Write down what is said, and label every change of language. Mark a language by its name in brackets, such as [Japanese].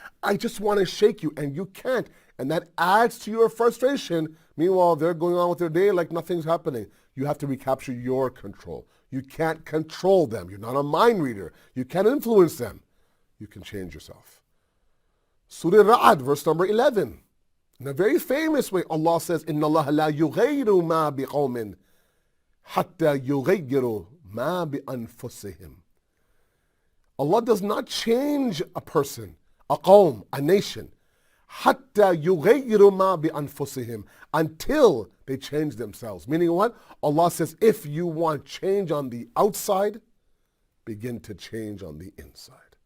[English] I just want to shake you, and you can't. And that adds to your frustration. Meanwhile, they're going on with their day like nothing's happening. You have to recapture your control. You can't control them. You're not a mind reader. You can't influence them. You can change yourself. Surah Ra'ad, verse number 11. In a very famous way, Allah says, [Arabic] إِنَّ اللَّهَ لَا يُغَيِّرُ مَا بِقَوْمٍ حَتَّى يُغَيِّرُ مَا بِأَنفُسِهِمْ. [English] Allah does not change a person, a qawm, a nation, [Arabic] حَتَّى يُغَيِّرُ مَا بِأَنفُسِهِمْ, [English] until they change themselves. Meaning what? Allah says, if you want change on the outside, begin to change on the inside.